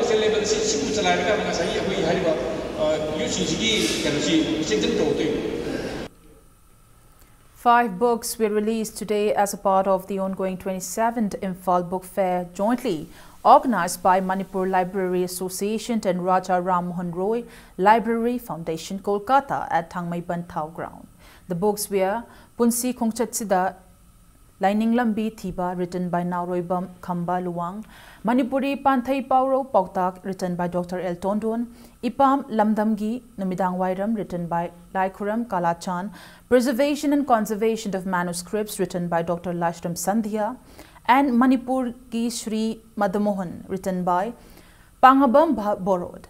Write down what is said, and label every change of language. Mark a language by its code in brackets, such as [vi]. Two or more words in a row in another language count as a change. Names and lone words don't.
[en] Five books were released today as a part of the ongoing 27th Imphal Book Fair, jointly organized by Manipur Library Association and Raja Ram Mohan Roy Library Foundation, Kolkata at Thangmaiban Thau Ground. The books were Punsi Khongchatsida Lining Lambi Thiba, written by Nauroibam Khamba Luwang, Manipuri Panthai Pauro Poktak, written by Dr. El Tondon, Ipam Lamdamgi Numidang Wairam, written by Laikuram Kalachan, Preservation and Conservation of Manuscripts, written by Dr. Lashram Sandhya, and Manipur Ki Shri Madamohan, written by Pangabam Borod.